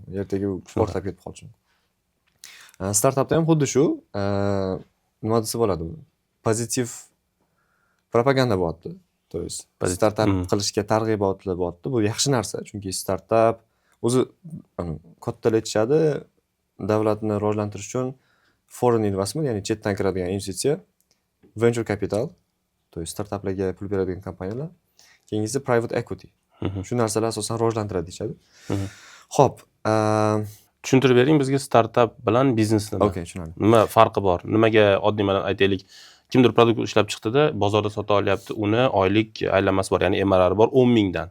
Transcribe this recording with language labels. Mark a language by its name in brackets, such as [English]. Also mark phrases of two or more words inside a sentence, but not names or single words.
[Uzbek] Ertaga portlab ketib qolishi mumkin. Startupda ham xuddi shu, nima desa bo'ladi bu? Pozitiv propaganda bo'lyapti. [Russian] то есть [Uzbek] startup qilishga targ'ibotlar bo'lyapti. Bu yaxshi narsa, chunki startup o'zi kattalar aytishadi, davlatni rivojlantirish uchun [English] foreign investment, [Uzbek] ya'ni chetdan kiradigan investitsiya, [English] venture capital, [Russian] то есть [Uzbek] startuplarga pul beradigan kompaniyalar, keyingisi [English] private equity. [Uzbek] Shu narsalar asosan rivojlantiradi deyishadi. Xo'p, tushuntirib bering bizga startup bilan biznes nima? Okay, tushunarli. Nima farqi bor? Nimaga oddiy bilan aytaylik, kimdir produkt ishlab chiqdi-da, bozorda sota olyapti, uni oylik aylanmasi bor, ya'ni MRR bor 10 mingdan.